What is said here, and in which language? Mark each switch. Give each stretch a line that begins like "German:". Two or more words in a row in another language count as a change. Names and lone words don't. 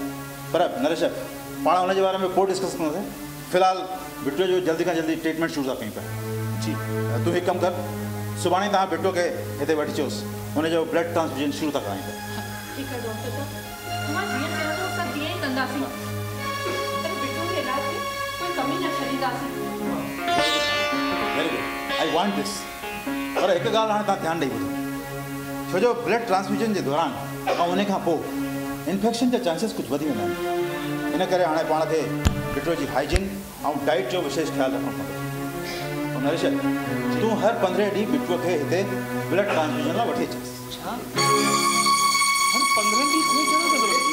Sindhi: पर नरेश, पाण हुन जे बारे में पोइ डिस्कस कंदासीं। फ़िलहालु बिट्टू जो जल्दी खां जल्दी ट्रीटमेंट शुरू था कयूं पिया। जी, तूं हिकु कमु कर, सुभाणे तव्हां बिट्टू खे हिते वठी अचोसि, हुनजो
English: blood transfusion
Sindhi: शुरू था करायूं पिया। ठीकु आहे डॉक्टर साहब, तव्हां जीअं चयो असां तीअं ई कंदासीं। पर बिट्टू जे इलाज में कोई कमी न छॾींदासीं।
English: very good, I want this.
Sindhi: पर हिकु ॻाल्हि हाणे तव्हां ध्यानु ॾेई ॿुधो, छो जो
English: blood transfusion
Sindhi: जे दौरान ऐं उन खां पोइ इन्फेक्शन जा चांसिस कुझु वधी वेंदा आहिनि। इन करे हाणे पाण खे बिट्टू जी हाइजीन ऐं डाइट जो विशेष ख़्यालु रखणो पवंदो। ऐं नरेश, तूं हर 15 ॾींहं बिट्टूअ खे हिते
English: blood transfusion
Sindhi: लाइ वठी अचेसि। छा हर 15 ॾींहं खून जमा कंदो?